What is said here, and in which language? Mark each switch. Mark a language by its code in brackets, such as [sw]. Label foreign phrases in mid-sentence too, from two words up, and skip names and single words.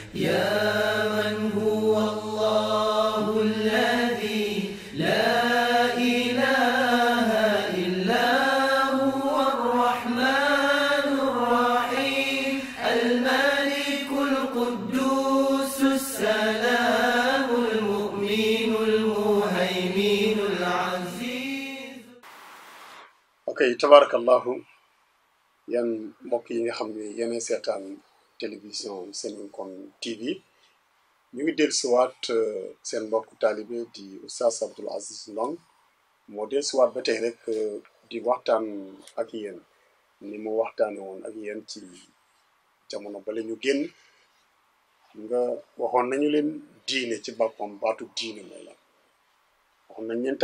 [ar] يا من هو الله الذي لا إله إلا هو الرحمن الرحيم الملك القدوس السلام المؤمن المهيمن العزيز. [wo] ok tabarakallahu yan mbokk yi nga xam ne yéen seetaan télévision Seninkom TV ñu ngi dellusiwaat seen mbokk taalibe di Oustaz Abdoul Aziz Ndong moo dellusiwaat ba tey rek di waxtaan ak yéen ni mu waxtaane woon ak yéen ci jamono bale ñu génn nga waxoon nañu leen diine ci boppam baatu diine mooy lan waxoon nañ leen